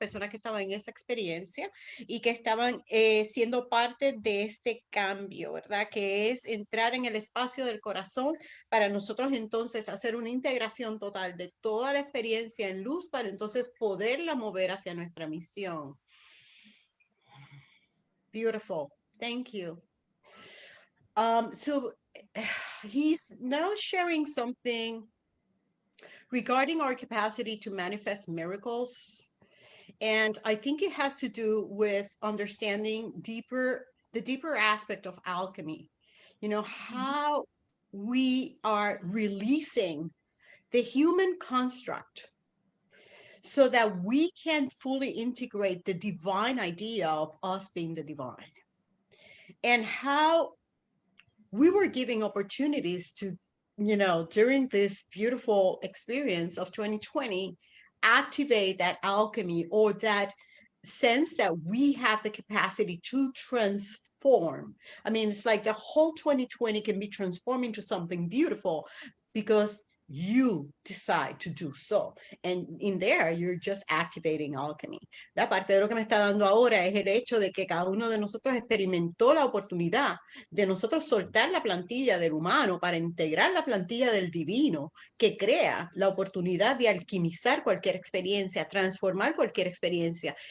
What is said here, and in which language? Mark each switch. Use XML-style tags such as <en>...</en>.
<es>Las personas que estaban en esa experiencia y que estaban siendo parte de este cambio, ¿verdad? Que es entrar en el espacio del corazón para nosotros entonces hacer una integración total de toda la experiencia en luz para entonces poderla mover hacia nuestra misión.</es> <en>Beautiful. Thank you. So he's now sharing something regarding our capacity to manifest miracles. And I think it has to do with understanding the deeper aspect of alchemy, you know, how we are releasing the human construct so that we can fully integrate the divine idea of us being the divine, and how we were giving opportunities to, you know, during this beautiful experience of 2020, activate that alchemy or that sense that we have the capacity to transform. I mean, it's like the whole 2020 can be transformed into something beautiful because you decide to do so. And in there, you're just activating alchemy.</en> <es>La parte de lo que me está dando ahora es el hecho de que cada uno de nosotros experimentó la oportunidad de nosotros soltar la plantilla del humano para integrar la plantilla del divino, que crea la oportunidad de alquimizar cualquier experiencia, transformar cualquier experiencia.</es>